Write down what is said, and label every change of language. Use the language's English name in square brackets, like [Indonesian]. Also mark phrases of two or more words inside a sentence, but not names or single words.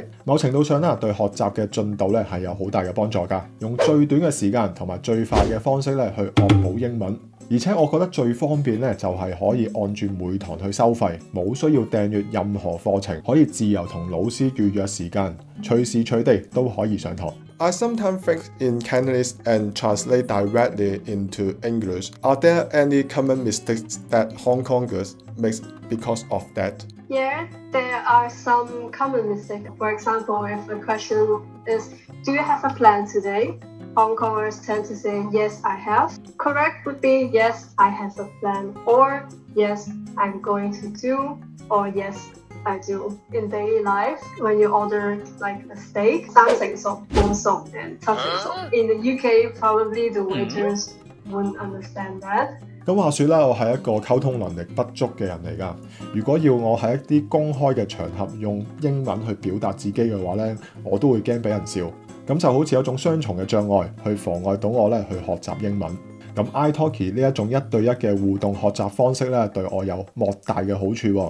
[Cantonese] 某程度上啦，對學習嘅進度咧係有好大嘅幫助㗎。用最短嘅時間同埋最快嘅方式咧去學好英文。而且我覺得最方便咧，就係可以按住每堂去收費，冇需要訂閱任何課程，可以自由同老師預約時間，隨時隨地都可以上堂。 [English] I sometimes think in Cantonese and translate directly into English. Are there any common mistakes that Hong Kongers make because of that? Yeah, there are some common mistakes. For example, if a question is, do you have a plan today? Hong Kongers tend to say, yes, I have. Correct would be, yes, I have a plan. Or, yes, I'm going to do. Or, yes, I do. In daily life, when you order like a steak, [Cantonese] 三成熟, 半熟, [English] and [Cantonese] 七成熟. [English] In the UK, probably the waiters wouldn't understand that. [Cantonese] 咁話說啦，我係一個溝通能力不足嘅人嚟㗎。如果要我喺一啲公開嘅場合用英文去表達自己嘅話咧，我都會驚俾人笑。咁就好似有種雙重嘅障礙，去妨礙到我咧去學習英文。咁 iTalki 呢一種1對1嘅互動學習方式咧，對我有莫大嘅好處喎。